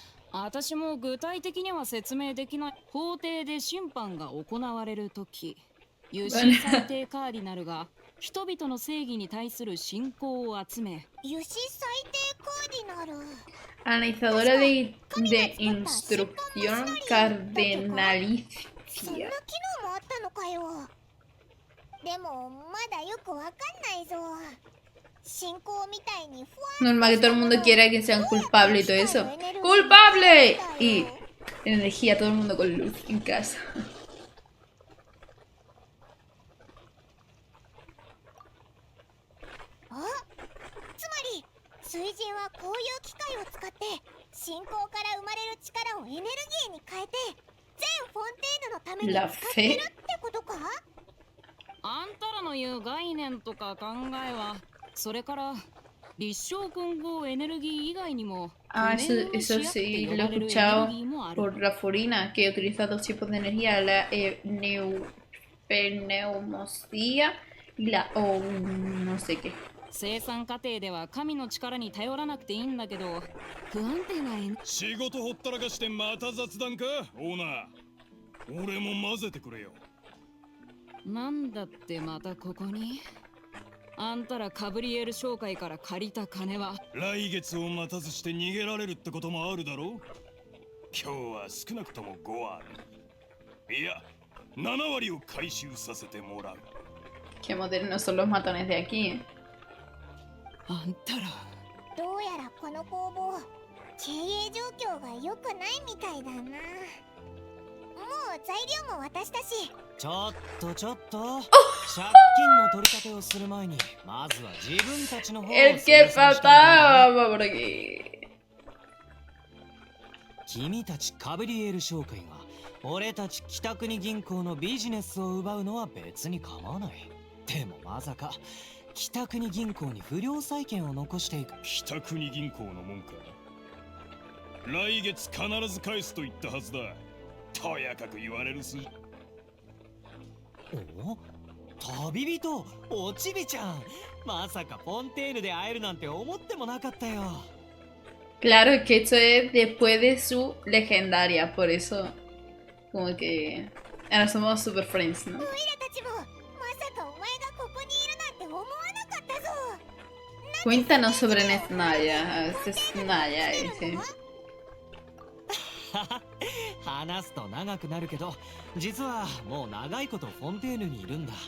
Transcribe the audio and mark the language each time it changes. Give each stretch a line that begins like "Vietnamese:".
Japanese: 私も具体的には説明できない。法廷で審判が行われるとき、有神裁定カーディナルが人々の正義に対する信仰を集め、油脂裁定カーディナル。
Spanish: Analizadora de instrucción
Japanese: そんな
Spanish: cardenalicia.
Japanese: 機能もあったのかよ。でもまだよくわかんないぞ。信仰みたいにふわ
Spanish: Normal que todo el mundo quiera que sean culpables y todo eso. ¡Culpable! Y energía, todo el mundo con luz en casa.
Japanese: あ、つまり水神はこういう機械を使って信仰から生まれる力をエネルギーに変えて全フォンテーヌのために使ってるってことか？あんたらの言う概念とか考えは、それから立証混合エネルギー以外にも、
Spanish: Ah, eso sí, lo he escuchado por la Furina, que utiliza dos tipos de energía, la pneumosía y la no sé qué.
Japanese: 生産過程では神の力に頼らなくていいんだけど、不安定なエネ。仕事ほったらかしてまた雑談かオーナー。俺も混ぜてくれよ。なんだってまたここに？あんたらカブリエル商会から借りた金は来月を待たずして逃げられるってこともあるだろう。今日は少なくとも5割、いや7割を回収させてもらう。
Spanish: Qué modernos son los matones de aquí, ¿eh?
Japanese: あんたら。どうやらこの工房経営状況が良くないみたいだな。もう材料も渡したし。ちょっと借金の取り立てをする前にまずは自分たちの方を
Spanish: El que faltaba por aquí.
Japanese: 君たちカブリエル商会が俺たち北国銀行のビジネスを奪うのは別に構わない。でもまさか北国銀行に不良債権を残していく。北国銀行のもんか。来月必ず返すと言ったはずだ。とやかく言われるす。お、旅人おちびちゃん、まさかフォンテーヌで会えるなんて思ってもなかったよ。
Spanish: Claro, es que esto es después de su legendaria, por eso como que ahora somos
English: super friends,
Spanish: ¿no?
Japanese: オイラたちもまさかお前がここにいるなんて思わなかったぞ。
Spanish: Cuéntanos sobre Nesnaya, este es Naya ese.
Japanese: 話すと長くなるけど、実はもう長いことフォンテーヌにいるんだ。